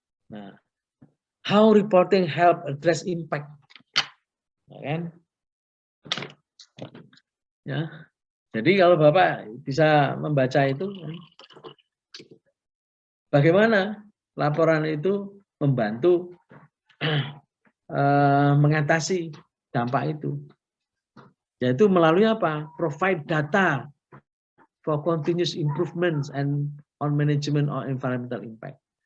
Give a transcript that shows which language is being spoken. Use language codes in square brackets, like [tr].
[en] Nah, how reporting help address impact. [id] Ya, kan? Ya. Jadi kalau Bapak bisa membaca itu, bagaimana laporan itu membantu mengatasi dampak itu. Yaitu melalui apa? [en] Provide data for continuous improvements and on management or environmental impact.